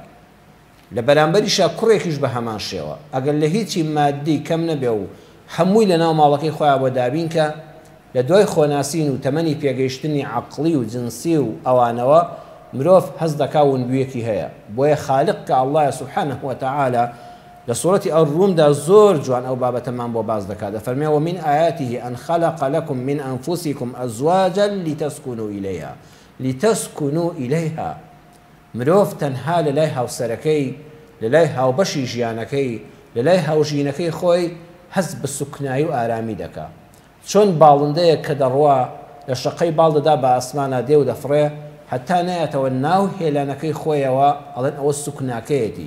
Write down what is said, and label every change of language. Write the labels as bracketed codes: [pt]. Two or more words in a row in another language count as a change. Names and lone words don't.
[ckb] لە بەرامبەریشە کوڕێکیش بە هەمان شێوە، ئەگەر لە هیچی مادی کەم نەبێ و هەمووی لە ناو ماڵەکەی خۆیان بۆ دابین کە لە دوای خۆناسین و تەمەنی پێگەیشتنی عەقڵی و جنسی و ئەوانەوە مرۆڤ هەز دەکا ونبوویەکی هەیە. بۆیە خالق کە ئەڵڵایە [ar] سوبحانه وتعالى [ckb] لە سوورەتی ئەڕوومدا زۆر جوان ئەو بابەتەمان بۆ باز دەکات. دەفەرمێ [ar] ومن آیاته أن خلق لكم من أنفسكم أزواجا لتسكنوا إليها. [ckb] مرۆڤ تەنها لەلای هاوسەرەکەی، لەلای هاوبەشی ژیانەکەی، لەلای هاوژینەکەی خۆی هەز بە سوکنایی و ئارامی دەکا. چۆن باڵندەیەک کە دەڕوا لە شەقەی باڵ دەدا بە ئاسمانە دێ و دەفڕێ، حتا نایەتەوە ناو هێلانەکەی خۆیەوە، ئەڵێن ئەوە سوکناکەیەتی.